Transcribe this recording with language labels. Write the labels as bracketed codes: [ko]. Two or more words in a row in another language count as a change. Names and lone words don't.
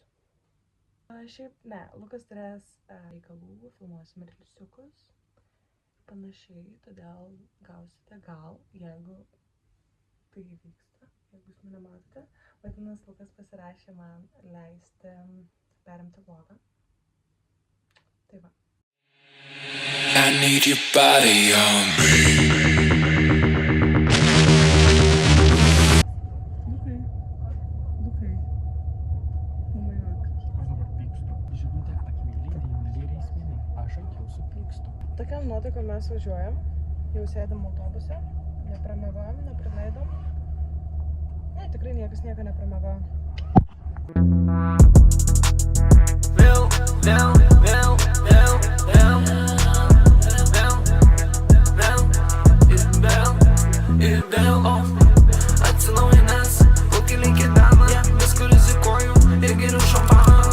[lt] Šiaip ne, Lukas turės reikalų, filmuosim realiusiukus, panašiai, todėl gausite gal, jeigu tai vyksta, jeigu jūs mane matote. Vadinasi, Lukas pasirašė man leisti perimti vlogą. Tai va. [en] I need your body on me. [lt] Lukai. [en] Oh my god. [lt] Aš dabar pykstu. Žinutė akmeiliai esminė. Aš ant jūsų pykstu. Tokiam nuotaikom mes važiuojam. Jau sėdam autobuse. Nepramegojom, nepraleidom. Ne, tikrai niekas nieko nepramegojom. Atsinaujinęs, ūkiliai gyvena, viskur rizikuoju ir geriu šampaną.